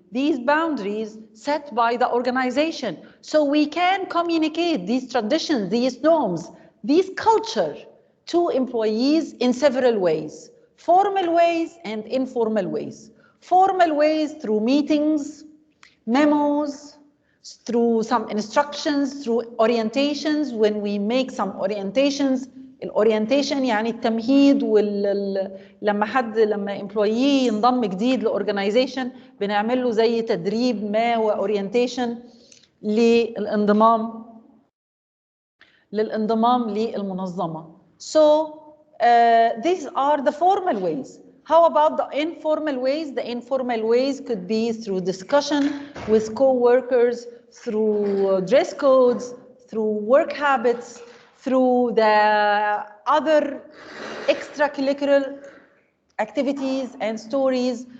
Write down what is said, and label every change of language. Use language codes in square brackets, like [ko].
[en] These boundaries set by the organization. So we can communicate these traditions, these norms, these culture to employees in several ways. Formal ways and informal ways. Formal ways through meetings, memos, through some instructions, through orientations. When we make some orientations, [ar] الاورينتيشن يعني التمهيد لما employee ينضم جديد لاورجنايزيشن بنعمل له زي تدريب ما واورينتيشن للانضمام للمنظمه. [en] So these are the formal ways. How about the informal ways? The informal ways could be through discussion with co-workers, through dress codes, through work habits, through the other extracurricular activities and stories.